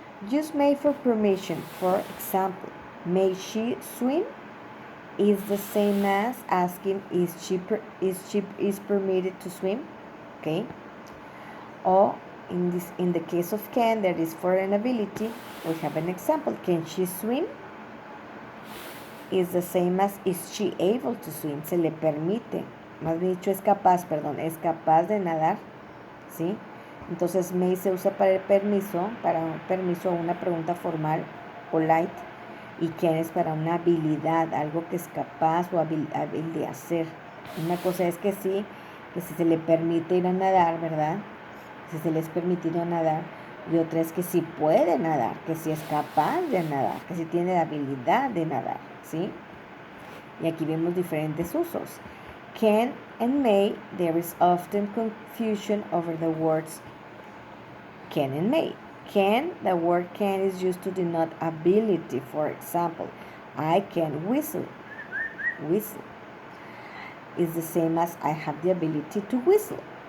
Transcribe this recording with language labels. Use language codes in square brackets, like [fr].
[en] Use may for permission. For example, may she swim is the same as asking is permitted to swim. Okay, or in the case of can, that is for an ability, we have an example. Can she swim is the same as is she able to swim. [es] Se le permite, más bien dicho es capaz de nadar, ¿sí? Entonces may se usa para un permiso o una pregunta formal, polite, y can es para una habilidad, algo que es capaz o hábil de hacer. Una cosa es que sí, que si se le permite ir a nadar, ¿verdad? Si se les permitido nadar, y otra es que si puede nadar, que si es capaz de nadar, que si tiene la habilidad de nadar, ¿sí? Y aquí vemos diferentes usos. [en] Can and may, there is often confusion over the words can and may. Can, the word can is used to denote ability. For example, I can whistle. Whistle is the same as I have the ability to whistle.